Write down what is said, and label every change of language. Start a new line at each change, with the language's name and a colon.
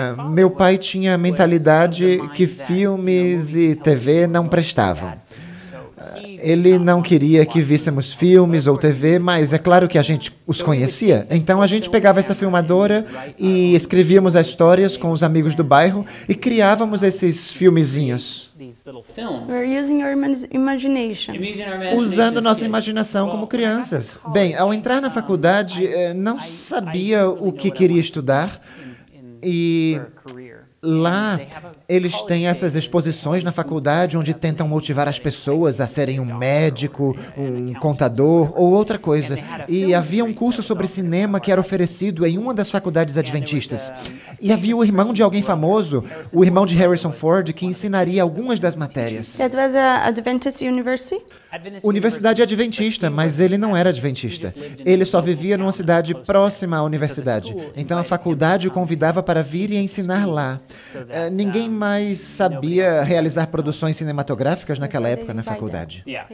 Portuguese: Meu pai tinha a mentalidade que filmes e TV não prestavam. Ele não queria que víssemos filmes ou TV, mas é claro que a gente os conhecia. Então a gente pegava essa filmadora e escrevíamos as histórias com os amigos do bairro e criávamos esses filmezinhos.
English: We're using your imagination.
Portuguese: Usando nossa imaginação como crianças. Bem, ao entrar na faculdade, não sabia o que queria estudar e lá eles têm essas exposições na faculdade onde tentam motivar as pessoas a serem um médico, um contador ou outra coisa. E havia um curso sobre cinema que era oferecido em uma das faculdades adventistas. E havia o irmão de alguém famoso, o irmão de Harrison Ford, que ensinaria algumas das matérias.
English: That was a Adventist University?
Portuguese: Universidade adventista, mas ele não era adventista. Ele só vivia numa cidade próxima à universidade. Então a faculdade o convidava para vir e ensinar lá. Ninguém mais sabia realizar produções cinematográficas naquela época na faculdade.